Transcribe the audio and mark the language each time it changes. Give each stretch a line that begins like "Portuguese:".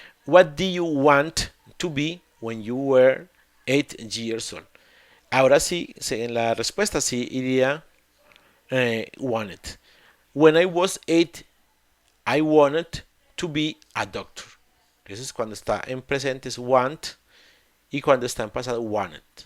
English: What do you want to be when you were 8 years old?
Spanish: Ahora sí, en la respuesta sí iría wanted.
English: When I was 8, I wanted to be a doctor.
Spanish: Eso es cuando está en presente es want y cuando está en pasado wanted.